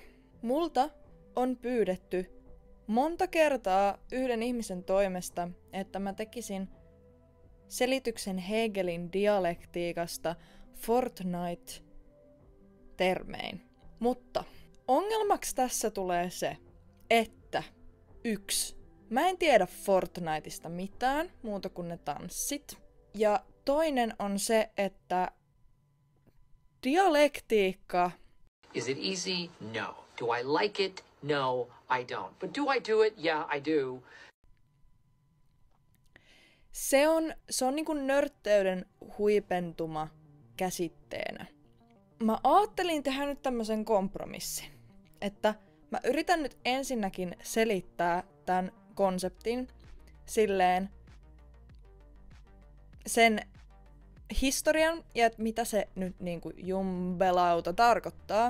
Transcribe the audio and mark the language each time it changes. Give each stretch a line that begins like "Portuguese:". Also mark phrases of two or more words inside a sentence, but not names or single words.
Finnish: Multa on pyydetty monta kertaa yhden ihmisen toimesta, että mä tekisin selityksen Hegelin dialektiikasta Fortnite-termein. Mutta ongelmaksi tässä tulee se, että 1. Mä en tiedä Fortniteista mitään muuta kuin ne tanssit. Ja toinen on se, että dialektiikka...
English: Is it easy? No. Do I like it? No, I don't. But do I do it? Yeah, I do.
Finnish: Se on niin kuin nörtteyden huipentuma käsitteenä. Mä ajattelin tehdä nyt tämmöisen kompromissin, että mä yritän nyt ensinnäkin selittää tämän konseptin silleen sen historian ja että mitä se nyt niinku jumbelauta tarkoittaa.